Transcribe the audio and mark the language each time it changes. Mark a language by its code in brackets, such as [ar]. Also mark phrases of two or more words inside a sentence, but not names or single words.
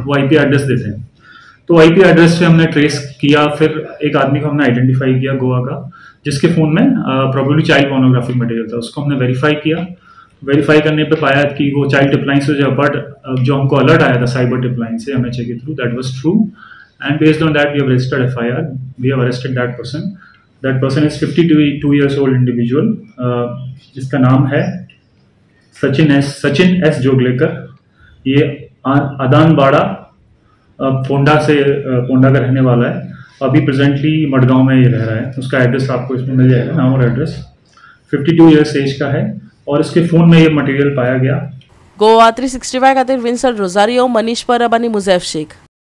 [hi] वो [en] IP address [hi] देते हैं। तो [en] IP address [hi] पे हमने ट्रेस किया। फिर एक आदमी को हमने आइडेंटिफाई किया गोवा का, जिसके फोन में प्रोबेबली [en] child pornographic material [hi] था। उसको हमने वेरीफाई किया। वेरीफाई करने पे पाया कि वो [en] child tipline [hi] से जो हमको अलर्ट आया था [en] cyber tipline [hi] से MHA के थ्रू, [en] that was true. And based on that, we have registered FIR. We have arrested that person. That person is 52 years old individual, [hi] जिसका नाम है सचिन एस जोगलेकर। ये अदानबाड़ा पोंडा का रहने वाला है। अभी प्रेजेंटली मडगांव में ये रह रहा है। उसका एड्रेस आपको इसमें मिल जाएगा, नाम और एड्रेस। 52 [en] years age [hi] का है और इसके फोन में ये मटेरियल पाया गया। [kok] गोवा 365 खातीर विन्संट रोजारियो, मनीष परब आनी मुजैफ शेख।